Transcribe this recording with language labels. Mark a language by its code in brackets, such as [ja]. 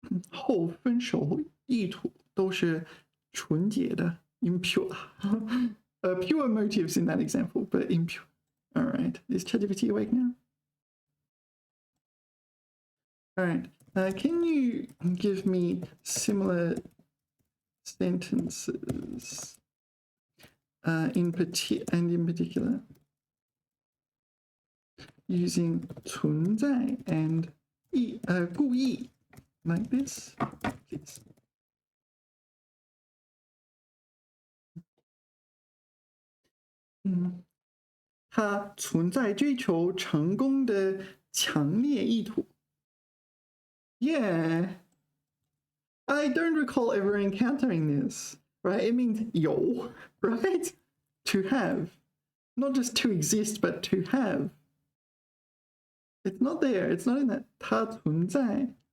[zh] 后分手意图都是纯洁的 [en] impure. Pure motives in that example, but impure. All right. Is ChatGPT awake now? All right. Can you give me similar sentences in particular using 存在 and 故意 like this, please? Mm. [zh] 它存在追求成功的强烈意图。 [en] Yeah, I don't recall ever encountering this, right? It means 有, right? To have, not just to exist, but to have. It's not there. It's not in that [zh] 它存在。